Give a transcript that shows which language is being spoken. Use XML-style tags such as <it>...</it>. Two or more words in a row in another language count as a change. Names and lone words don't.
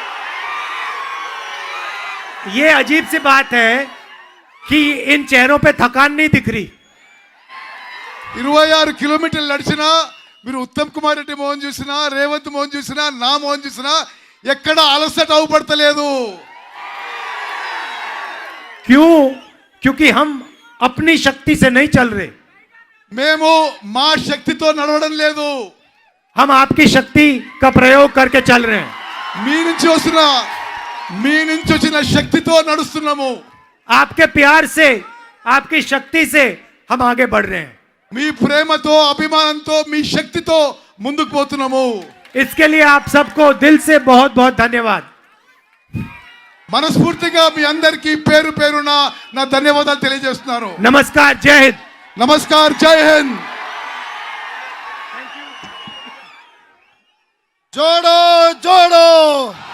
<hi>ये अजीब सी बात है कि इन चेहरों पे थकान नहीं दिख रही।</hi> <te>26 కిలోమీటర్లు నడిచినా మీరు ఉత్తమ్ కుమార్ రెడ్డి మోహన్ చూసినా, రేవంత్ మోహన్ చూసినా, నా మోహన్ చూసినా ఎక్కడ అలసట అవుపడతలేదు.</te> <hi>क्यों? क्योंकि हम अपनी शक्ति से नहीं चल रहे,</hi> <te>మేము మా శక్తితో నడవడం లేదు.</te> <hi>हम आपकी शक्ति का प्रयोग करके चल रहे हैं।</hi> <te>మీ నుంచి వచ్చిన శక్తితో నడుస్తున్నాము.</te> <hi>आपके प्यार से, आपकी शक्ति से हम आगे बढ़ रहे हैं।</hi> <te>మీ ప్రేమతో, అభిమానంతో, మీ శక్తితో ముందుకు పోతున్నాము.</te> <hi>इसके लिए आप सबको दिल से बहुत बहुत धन्यवाद।</hi> <te>మనస్ఫూర్తిగా మీ అందరికీ పేరు పేరున నా ధన్యవాదాలు తెలియజేస్తున్నాను.</te> <hi>नमस्कार, जय हिंद। नमस्कार, जय हिंद. जोड़ो जोड़ो</hi>